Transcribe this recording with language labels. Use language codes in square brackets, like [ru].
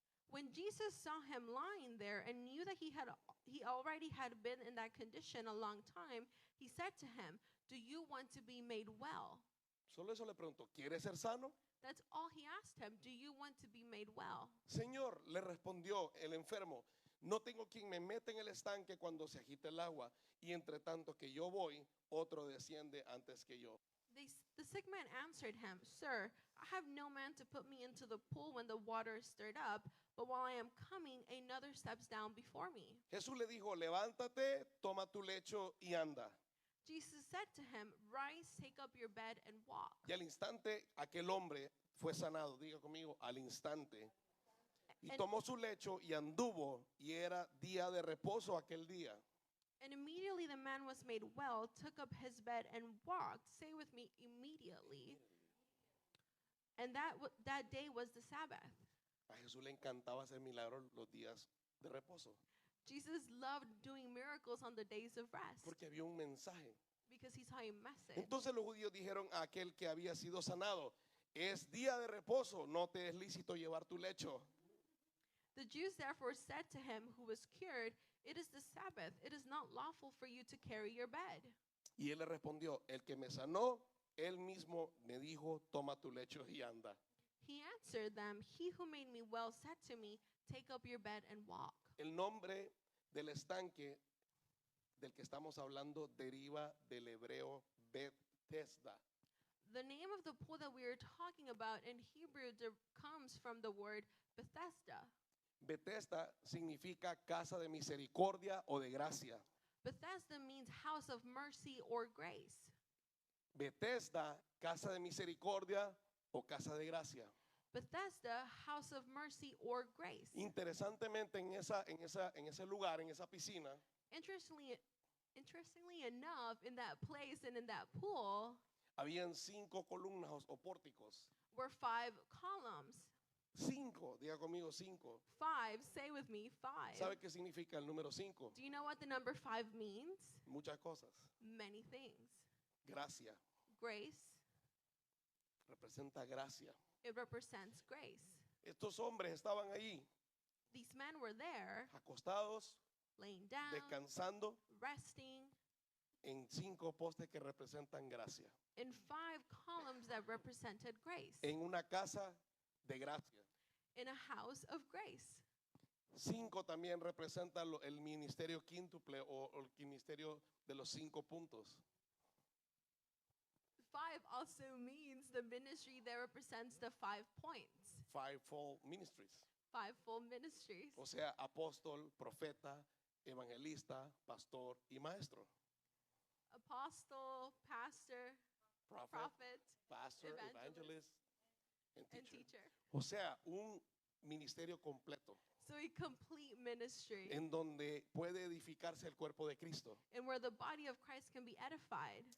[en] When Jesus saw him lying there and knew that he already had been in that condition a long time, he said to him, "Do you want to be made well?" [es] Solo eso le preguntó, ¿quieres ser sano? [en] That's all he asked him. Do you want to be made well? [es] Señor, le respondió el enfermo, no tengo quien me meta en el estanque cuando se agita el agua, y entre tanto que yo voy, otro desciende antes que yo. [en] The sick man answered him, "Sir, I have no man to put me into the pool when the water is stirred up, but while I am coming, another steps down before me." [es] Jesús le dijo, levántate, toma tu lecho y anda. [en] Jesus said to him, "Rise, take up your bed and walk." [es] Y al instante aquel hombre fue sanado, diga conmigo, al instante. Y [en] And- [es] tomó su lecho y anduvo, y era día de reposo aquel día. [en] And immediately the man was made well, took up his bed and walked. Say with me, immediately. And that day was the Sabbath. [es] A Jesús le encantaba hacer milagros los días de reposo, [en] Jesus loved doing miracles on the days of rest [es] porque había un mensaje. [en] because he saw a message. [es] Entonces los judíos dijeron a aquel que había sido sanado, es día de reposo, no te es lícito llevar tu lecho. [en] The Jews therefore said to him who was cured, "It is the Sabbath. It is not lawful for you to carry your bed." [es] Y él le respondió, el que me sanó, él mismo me dijo, toma tu lecho y anda. [en] He answered them, "He who made me well said to me, take up your bed and walk." [es] El nombre del estanque del que estamos hablando deriva del hebreo Bethesda. [en] The name of the pool that we are talking about in Hebrew comes from the word Bethesda. [es] Bethesda significa casa de misericordia o de gracia. [en] Bethesda means house of mercy or grace. [es] Bethesda, casa de misericordia o casa de gracia. [en] Bethesda, house of mercy or grace. [es] Interesantemente, en ese lugar, en esa piscina, [en] Interestingly enough, in that place and in that pool [es] habían 5 columnas o pórticos. [en] were 5 columns. [es] 5, diga conmigo 5. [en] 5, say with me, 5. [es] ¿Sabe qué significa el número 5? [en] Do you know what the number 5 means? [es] Muchas cosas. [en] Many things. [es] Gracia, [en] Grace, [es] representa gracia. [en] it represents grace. [es] Estos hombres estaban allí, [en] These men were there, [es] acostados, [en] laying down, [es] descansando [en] resting, [es] en 5 postes que representan gracia. [en] in 5 columns that represented grace, [es] En una casa de gracia. [en] in a house of grace. [es] 5 también representa el ministerio quíntuple o el ministerio de los 5 puntos. [en] 5 also means the ministry that represents the 5 points. Fivefold ministries. 5-fold ministries. [es] O sea, apóstol, profeta, evangelista, pastor y maestro. [en] Apostle, pastor, prophet, pastor, evangelist, evangelist, and and teacher. teacher. [es] O sea, un ministerio completo [en] So a complete ministry [es] en donde puede edificarse el cuerpo de Cristo. [en] and where the body of Christ can be edified.